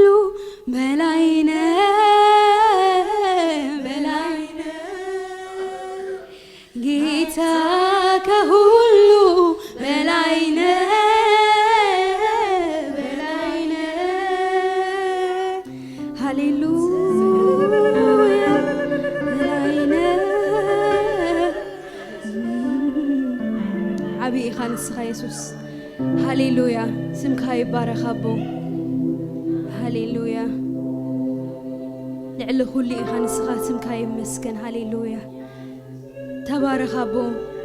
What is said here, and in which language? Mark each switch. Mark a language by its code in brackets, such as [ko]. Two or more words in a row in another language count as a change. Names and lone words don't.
[am] በላይ ነህ በላይ ነህ ጌታ ከሁሉ በላይ ነህ በላይ ነህ [ti] ሃሌሉያ [am] በላይ ነህ [ti] ዓብይ ኢኻ ንስኻ ኢየሱስ ሃሌሉያ ስምካ ይባረኽ ኣቦ ሃሌሉያ ልዕሊ ኩሉ ኢኻ ንስኻ ስምካ ይመስገን ሃሌሉያ ተባረኽ ኣቦ